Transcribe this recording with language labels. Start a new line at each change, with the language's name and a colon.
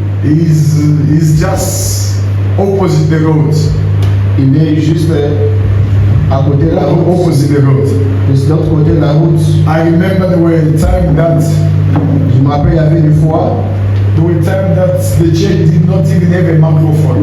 English: He's just opposite the road.
French: Il est juste à côté de la route.
English: Opposite the road.
French: De l'autre côté de la route.
English: I remember there were a time that
French: je me rappelle, il y avait une fois.
English: There were times that the church did not even have a microphone.